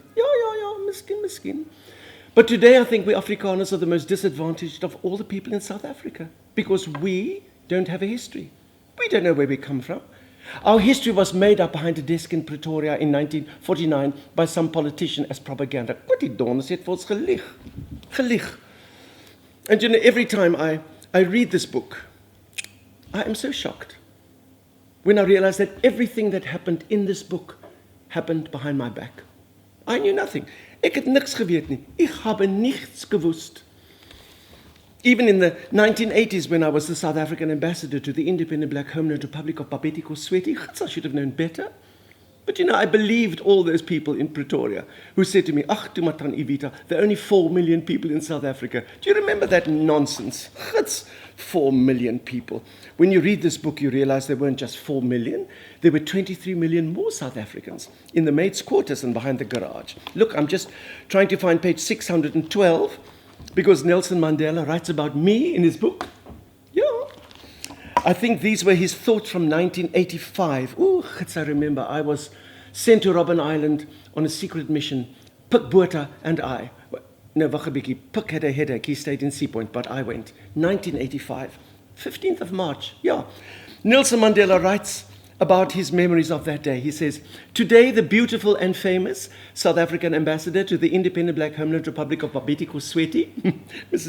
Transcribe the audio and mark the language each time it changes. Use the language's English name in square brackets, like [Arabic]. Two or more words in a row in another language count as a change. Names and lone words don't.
[Afrikaans] Ja, miskin. [English] But today I think we Afrikaners are the most disadvantaged of all the people in South Africa because we don't have a history. We don't know where we come from. Our history was made up behind a desk in Pretoria in 1949 by some politician as propaganda. [Afrikaans] Wat die donders het vir ons gelieg. [English] And you know, every time I read this book, I am so shocked when I realize that everything that happened in this book happened behind my back. I knew nothing. [Afrikaans] Ek het niks geweet nie. [German] Ich habe nichts gewusst. [English] Even in the 1980s, when I was the South African ambassador to the independent black homeland Republic of Babetiko-Sweti, I should have known better. But you know, I believed all those people in Pretoria who said to me, [Afrikaans] ach, tu maar Tannie Evita, [English] there are only 4 million people in South Africa. Do you remember that nonsense? It's 4 million people. When you read this book, you realize there weren't just 4 million. There were 23 million more South Africans in the maids' quarters and behind the garage. Look, I'm just trying to find page 612 because Nelson Mandela writes about me in his book. Yeah. I think these were his thoughts from 1985. Ooh, I remember I was sent to Robben Island on a secret mission. Pik Botha and I. No, [Afrikaans] wag 'n bietjie. [English] Pik had a headache. He stayed in Sea Point, but I went. 1985. 15th of March. Yeah. Nelson Mandela writes about his memories of that day. He says, today the beautiful and famous South African ambassador to the independent black homeland Republic of Babetiko-Sweti, Mrs.